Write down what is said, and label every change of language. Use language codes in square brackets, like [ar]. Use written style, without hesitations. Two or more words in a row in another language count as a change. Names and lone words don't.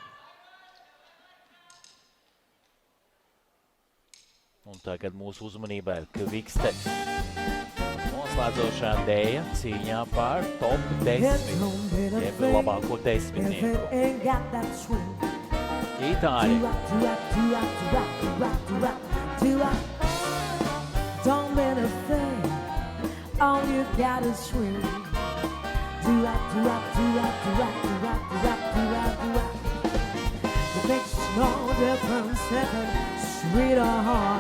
[lv] Un tagad mūsu uzmanībā ir Quick Steps. Noslēdzošā Deja cīņā par top 10, jeb labāko 10-nieku. Itāļi. [en] Don't let a thing, all you got is swing. Do-up, do-up, do-up, do-up, do-up, do-up, do-up, do-up. It makes no difference if it's sweet or hard.